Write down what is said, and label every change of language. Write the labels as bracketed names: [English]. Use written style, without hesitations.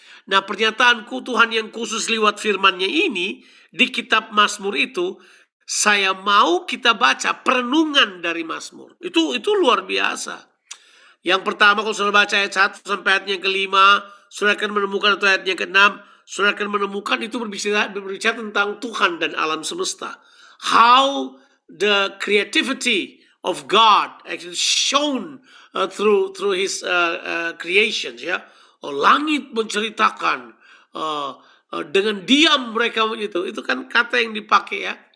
[Indonesian] Nah, pernyataan Tuhan yang khusus lewat firman-Nya ini di kitab Mazmur itu, saya mau kita baca perenungan dari Mazmur. Itu luar biasa. Yang pertama kalau saudara baca ayat 1 sampai ayat yang ke-5, saudara akan menemukan, atau ayat yang ke-6, saudara akan menemukan itu berbicara tentang Tuhan dan alam semesta. [English] How the creativity of God actually shown through His creations, ya. [Indonesian] Langit menceritakan, dengan diam mereka itu kan kata yang dipakai ya.